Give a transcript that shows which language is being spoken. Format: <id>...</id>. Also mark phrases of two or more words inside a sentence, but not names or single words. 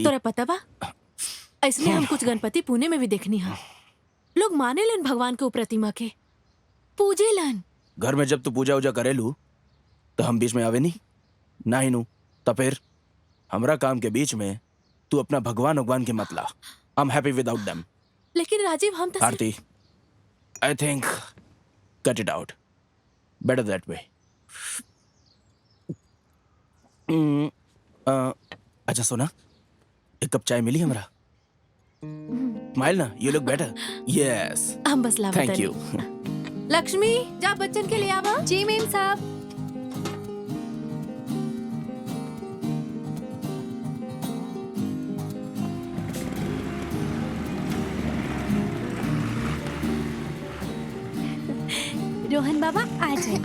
<bho>तोरा पता बा, इसलिए हम कुछ गणपति पुणे में भी देखनी है। लोग माने लन भगवान के ऊ प्रतिमा के, पूजे लन। घर में जब तू पूजा उजा करेलू तो हम बीच में आवे नहीं ना ही नू, तो फिर हमरा काम के बीच में तू अपना भगवान के मत ला।</bho> <en>I am happy without them.</en> <bho>लेकिन राजीव, हम तो आरती,</bho> <en>I think cut it out, better that way.</en> <bho>अच्छा सुना, एक कप चाय मिली हमरा?</bho> <en>Smile na, you look better. Yes,</en> <bho>हम बस लावा</bho> <en>Thank you.</en> <bho>लक्ष्मी, जा बच्चन के ले आवा। जी मेम साहब। रोहन बाबा आ जाए।</bho>